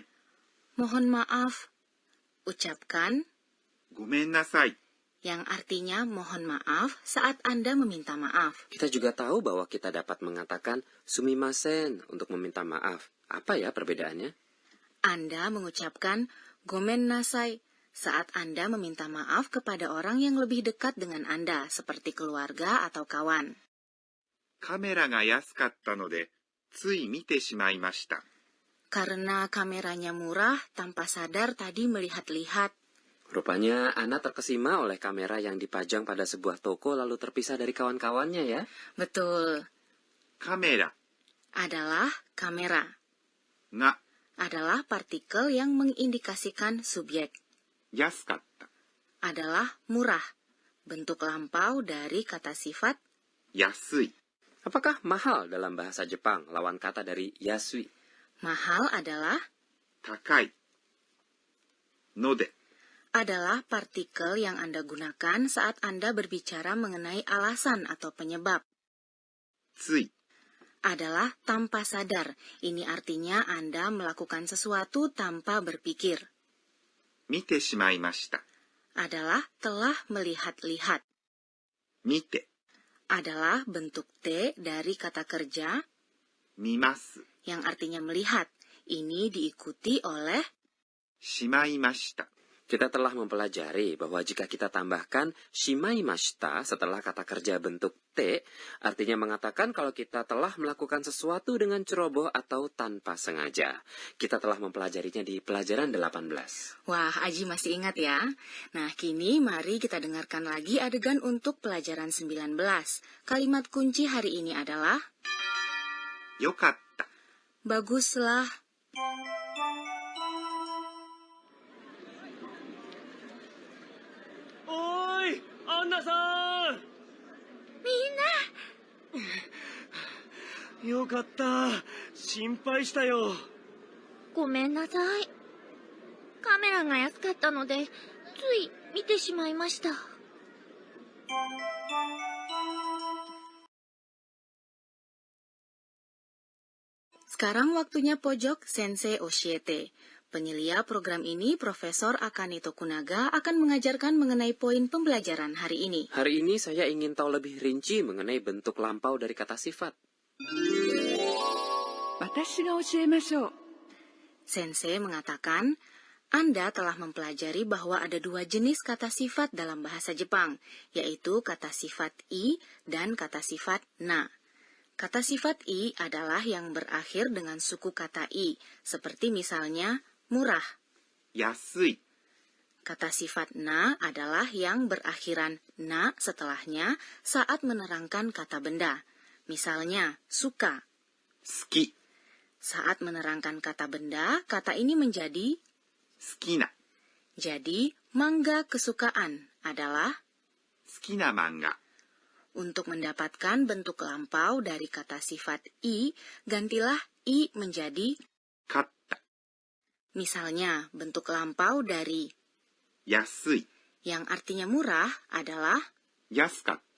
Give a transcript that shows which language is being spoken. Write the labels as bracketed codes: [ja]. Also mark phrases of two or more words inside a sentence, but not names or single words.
[id] mohon maaf. Ucapkan [ja] ごめんなさい. [id] yang artinya mohon maaf saat Anda meminta maaf. Kita juga tahu bahwa kita dapat mengatakan sumimasen untuk meminta maaf. Apa ya perbedaannya? Anda mengucapkan [ja] ごめんなさい [id] saat Anda meminta maaf kepada orang yang lebih dekat dengan Anda, seperti keluarga atau kawan. [ja] カメラが安かったので、つい見てしまいました。 [id] Karena kameranya murah, tanpa sadar tadi melihat-lihat. Rupanya Anna terkesima oleh kamera yang dipajang pada sebuah toko lalu terpisah dari kawan-kawannya, ya. Betul, [ja] カメラ [id] adalah kamera. [ja] が [id] Adalah partikel yang mengindikasikan subjek. [ja] 安かった。 [id] Adalah murah. Bentuk lampau dari kata sifat [ja] 安い。 [id] Apakah mahal dalam bahasa Jepang lawan kata dari yasui? mahal adalah [ja] 高い。ので [id] adalah partikel yang Anda gunakan saat Anda berbicara mengenai alasan atau penyebab. [ja] つい [id] Adalah tanpa sadar. Ini artinya Anda melakukan sesuatu tanpa berpikir. [ja] 見てしまいました。 [id] Adalah telah melihat-lihat. [ja] 見て [id] Adalah bentuk T dari kata kerja [ja] 見ます。 [id] yang artinya melihat. Ini diikuti oleh [ja] しまいました。 [id] Kita telah mempelajari bahwa jika kita tambahkan shimaimashita setelah kata kerja bentuk T, artinya mengatakan kalau kita telah melakukan sesuatu dengan ceroboh atau tanpa sengaja. Kita telah mempelajarinya di pelajaran 18. Wah, Aji masih ingat ya? Nah, kini mari kita dengarkan lagi adegan untuk pelajaran 19. Kalimat kunci hari ini adalah [ja] よかった。 [id] baguslah. [ja] Oi, Anna-san! よかった。心配したよ。ごめんなさい。カメラが安かったので、つい見てしまいました。 [id] Sekarang waktunya pojok Sensei Oshiete. Penyelia program ini, Profesor Akane Tokunaga, akan mengajarkan mengenai poin pembelajaran hari ini. Hari ini saya ingin tahu lebih rinci mengenai bentuk lampau dari kata sifat. [ja] 私が教えましょう。 [id] Sensei mengatakan, Anda telah mempelajari bahwa ada dua jenis kata sifat dalam bahasa Jepang, yaitu kata sifat i dan kata sifat na. Kata sifat i adalah yang berakhir dengan suku kata i, seperti misalnya murah. [ja] 安い。 [id] Kata sifat na adalah yang berakhiran na setelahnya saat menerangkan kata benda. Misalnya, suka. [ja] 好き。 [id] Saat menerangkan kata benda, kata ini menjadi [ja] 好きな。 [id] jadi mangga kesukaan adalah [ja] 好きな漫画。 [id] untuk mendapatkan bentuk lampau dari kata sifat i, gantilah i menjadi [ja] 買った。 [id] misalnya bentuk lampau dari [ja] 安い。 [id] yang artinya murah adalah [ja] 安かった。